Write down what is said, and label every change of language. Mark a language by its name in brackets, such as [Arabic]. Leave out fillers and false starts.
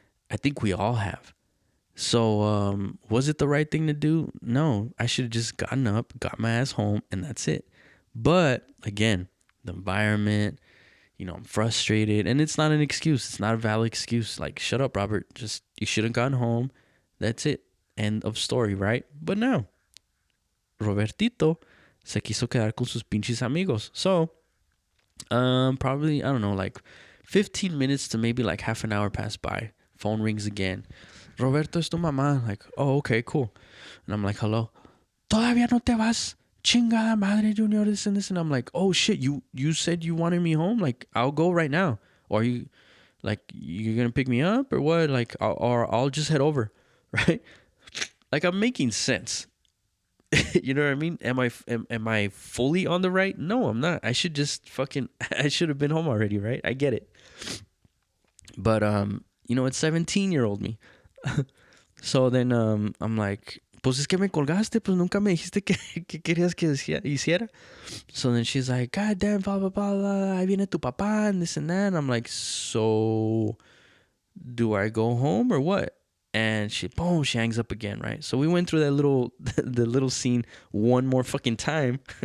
[English] I think we all have. So, was it the right thing to do? No, I should have just gotten up, got my ass home, and that's it. But again, the environment, I'm frustrated, and it's not an excuse. It's not a valid excuse. Like, shut up, Robert. Just, you should have gotten home. That's it. End of story, right? But no. [Spanish] Robertito se quiso quedar con sus pinches amigos. [English] So, probably, I don't know, like 15 minutes to maybe like half an hour pass by. Phone rings again. Roberto, [Spanish] es tu mamá. [English] Like, oh, okay, cool. And I'm like, hello. [Spanish] Todavía no te vas. Chingada madre, [English] Junior, this and this. And I'm like, oh shit, you said you wanted me home? Like, I'll go right now. Or you're gonna pick me up or what? Like, I'll just head over, right? Like, I'm making sense. You know what I mean? Am I fully on the right? No, I'm not. I should just I should have been home already, right? I get it. But it's 17-year-old me. So then I'm like, [Spanish] pues es que me colgaste, pues nunca me dijiste que querías que hiciera. [English] So then she's like, God damn, blah, blah, blah, blah, [Spanish] ahí viene tu papá [English] and this and that. And I'm like, so do I go home or what? And she hangs up again, right? So we went through that the little scene one more fucking time.